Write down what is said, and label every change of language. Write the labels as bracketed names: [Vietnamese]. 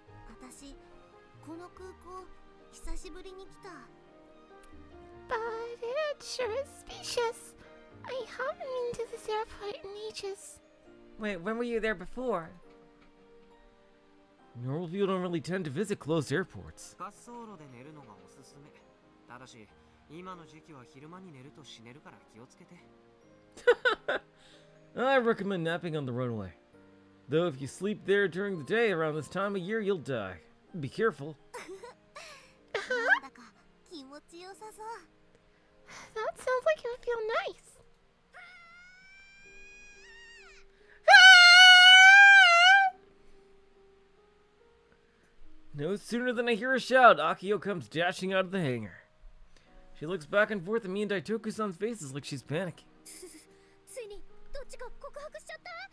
[Japanese] 私この空港久しぶりに来た。 [English] But it sure is spacious. I haven't been to this airport in ages. Wait, when were you there before? Normal people don't really tend to visit closed airports. [Japanese] 滑走路で寝るのがおすすめ。ただし、今の時期は昼間に寝ると死ねるから気をつけて。 [English] I recommend napping on the runway. Though if you sleep there during the day around this time of year, you'll die. Be careful. [Japanese] なんだか気持ちよさそう。 [English] That sounds like it would feel nice. No sooner than I hear a shout, Akio comes dashing out of the hangar. She looks back and forth at me and Daitoku-san's faces like she's panicking. [Japanese] ついにどっちが告白しちゃった？